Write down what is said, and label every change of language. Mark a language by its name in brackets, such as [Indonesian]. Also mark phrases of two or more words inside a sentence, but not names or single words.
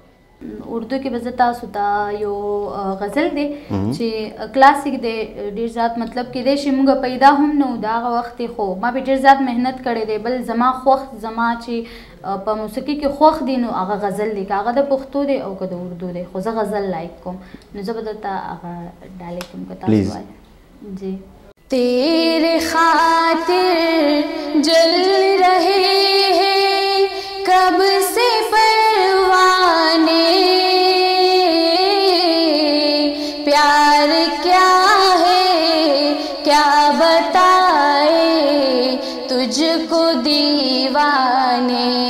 [Pashto] اردو کې به زه تاسو ته یو غزل دی چې کلاسیک دی، ډېر زیات مطلب کېدای شي موږ پیدا هم نه وو د هغه وخت، خو ما به ډېر زیات محنت کړی دی. بل زما خوښ زما چې په موسیقي کې خوښ دی نو هغه غزل دی، که هغه د پښتو دی او که د اردو دی، خو زه غزل لایک کوم، نو زه به درته هغه ډالۍ کوم که تاسو وایئ. جی. [Urdu] تیرے خاطر جل رہے ہیں کب سے پروانے، پیار کیا ہے کیا بتائے تجھ کو دیوانے،